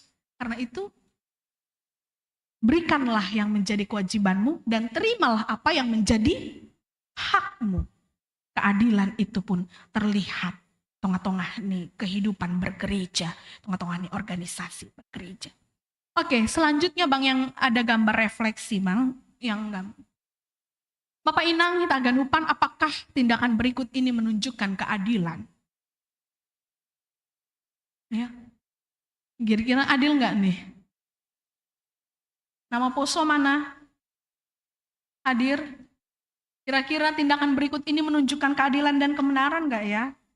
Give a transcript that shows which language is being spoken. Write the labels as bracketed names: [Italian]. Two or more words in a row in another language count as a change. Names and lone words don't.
[Indonesian] Karena itu, berikanlah yang menjadi kewajibanmu dan terimalah apa yang menjadi hakmu. Keadilan itu pun terlihat tengah-tengah nih kehidupan bergereja, tengah-tengah nih organisasi bergereja. Oke, selanjutnya Bang yang ada gambar refleksi Bang, yang Bapak Inang kita ganupan, apakah tindakan berikut ini menunjukkan keadilan? Ya, kira-kira adil nggak nih? Nama Poso mana? Hadir? Kira-kira tindakan berikut ini menunjukkan keadilan dan kebenaran nggak ya?